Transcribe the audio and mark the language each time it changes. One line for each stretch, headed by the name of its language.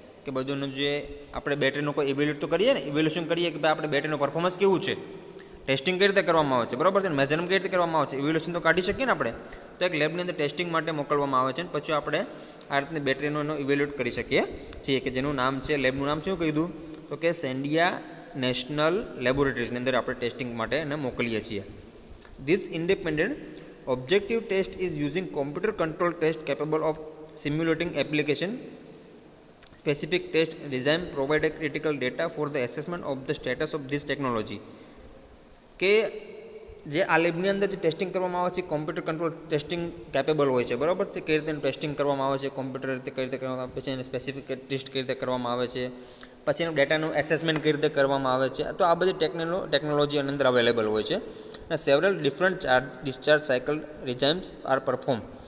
Gujarati: કે બધુંનું જે આપણે બેટરીનું કોઈ ઇવેલ્યુટ તો કરીએ ને, ઇવેલ્યુશન કરીએ કે ભાઈ આપણે બેટરીનું પરફોર્મન્સ કેવું છે, ટેસ્ટિંગ કઈ રીતે કરવામાં આવે છે, બરાબર છે, મેજરમેન્ટ કઈ રીતે કરવામાં આવે છે, ઇવેલ્યુશન તો કાઢી શકીએ ને આપણે. તો એક લેબની અંદર ટેસ્ટિંગ માટે મોકલવામાં આવે છે અને પછી આપણે આ રીતની બેટરીનો એનો ઇવેલ્યુટ કરી શકીએ છીએ, કે જેનું નામ છે, લેબનું નામ શું કીધું, તો કે સેન્ડિયા નેશનલ લેબોરેટરીઝની અંદર આપણે ટેસ્ટિંગ માટે એને મોકલીએ છીએ.
English: This independent objective test is using computer control test capable of simulating application specific test design provide a critical data for the assessment of the status of this technology.
Gujarati: કે જે આ લેબની અંદર જે ટેસ્ટિંગ કરવામાં આવે છે કોમ્પ્યુટર કંટ્રોલ ટેસ્ટિંગ કેપેબલ હોય છે, બરાબર છે, કઈ રીતે ટેસ્ટિંગ કરવામાં આવે છે, કોમ્પ્યુટર રીતે કઈ રીતે કરવામાં આવે છે, પછી એને સ્પેસિફિક ટેસ્ટ કઈ રીતે કરવામાં આવે છે, પછી એનું ડેટાનું એસેસમેન્ટ કઈ રીતે કરવામાં આવે છે. તો આ બધી ટેકનોલોજી એની અંદર અવેલેબલ હોય છે અને
English: Several different discharge cycle regimes are perform.